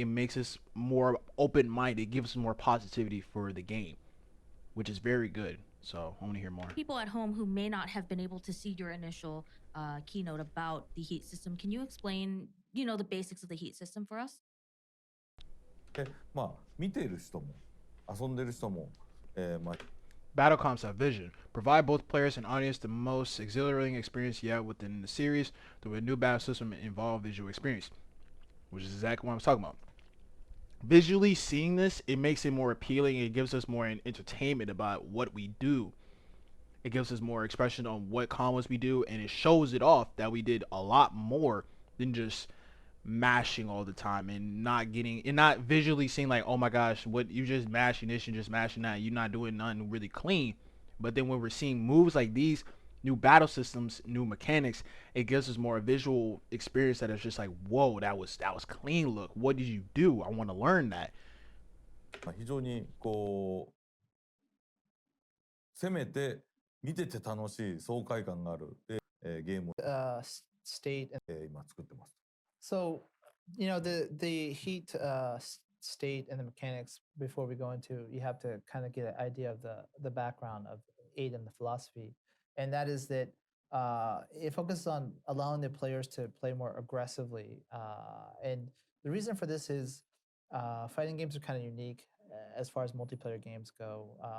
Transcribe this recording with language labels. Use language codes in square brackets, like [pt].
[en] It makes us more open minded. It gives us more positivity for the game, which is very good. So I want to hear more. People at home who may not have been able to see your initial keynote about the heat system, can you explain, the basics of the heat system for us? [ja] で、まあ、見ている人も、遊んでる人も、まあ、 [en] Battle concept vision. Provide both players and audience the most exhilarating experience yet within the series through a new battle system and involved visual experience, which is exactly what I was talking about. Visually seeing this, it makes it more appealing. It gives us more entertainment about what we do. It gives us more expression on what combos we do, and it shows it off that we did a lot more than just mashing all the time and not visually seeing like, oh my gosh, what you just mashing this, you just mashing that, you're not doing nothing really clean. But then when we're seeing moves like these, new battle systems, new mechanics, it gives us more visual experience that is just like, whoa, that was clean look. What did you do? I want to learn that. [ja] 非常にこう攻めて見てて楽しい爽快感があるゲームを [en] State and [ja] 今作ってます。 [en] so the heat state and the mechanics before we go into, you have to kind of get an idea of the background of 8 and the philosophy, and that is that it focuses on allowing the players to play more aggressively, and the reason for this is fighting games are kind of unique as far as multiplayer games go.